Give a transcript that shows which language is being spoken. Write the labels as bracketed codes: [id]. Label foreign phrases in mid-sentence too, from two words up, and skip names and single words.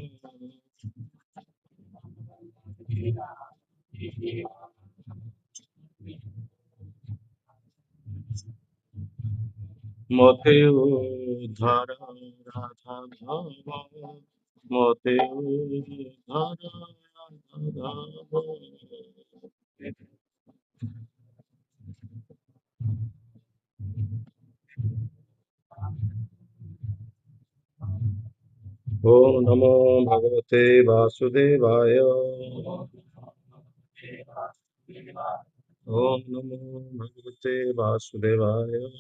[hi] मोते उद्धार राधा धाम, मोते उद्धार राधा धाम। [sa] ओम नमो भगवते वासुदेवाय। ओम नमो भगवते वासुदेवाय।